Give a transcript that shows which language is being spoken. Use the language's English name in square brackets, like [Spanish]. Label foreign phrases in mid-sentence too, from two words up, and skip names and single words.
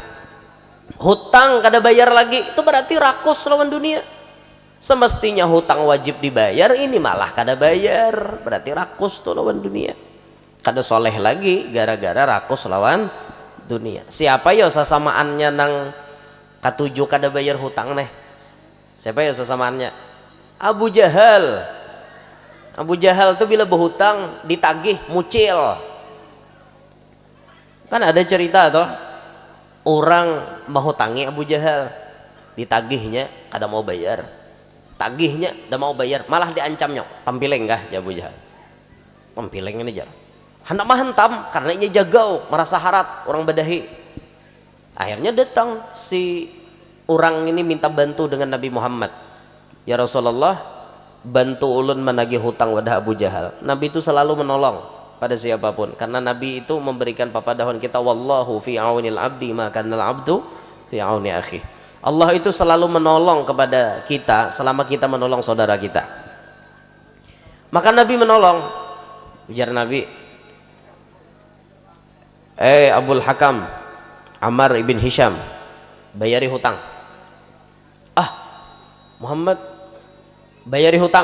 [Banjar] Hutang kada bayar lagi itu berarti rakus lawan dunia. Semestinya hutang wajib dibayar, ini malah kada bayar, berarti rakus tuh lawan dunia. Kada soleh lagi gara-gara rakus lawan dunia. Siapa ya sesamaannya nang katujuh kada bayar hutang nih? Siapa ya sesamaannya? Abu Jahal. Abu Jahal tuh bila berhutang ditagih mucil. Kan ada cerita tuh. Orang menghutangi Abu Jahal, ditagihnya kada mau bayar, tagihnya kada mau bayar, malah diancamnya tampileng kah ya Abu Jahal, tampileng ini jar, hendak mahantam karena ini jagau merasa harat orang badahi. Akhirnya datang si orang ini minta bantu dengan Nabi Muhammad, ya Rasulullah bantu ulun menagih hutang wadah Abu Jahal. Nabi itu selalu menolong pada siapapun karena Nabi itu memberikan papadahon kita [Arabic] والله في عون العبد ما كان العبد في عون أخيه. [Indonesian] Allah itu selalu menolong kepada kita selama kita menolong saudara kita. [Banjar] Maka Nabi menolong. Ujar Nabi, Abul Hakam Ammar ibn Hisham, bayari hutang. Muhammad bayari hutang.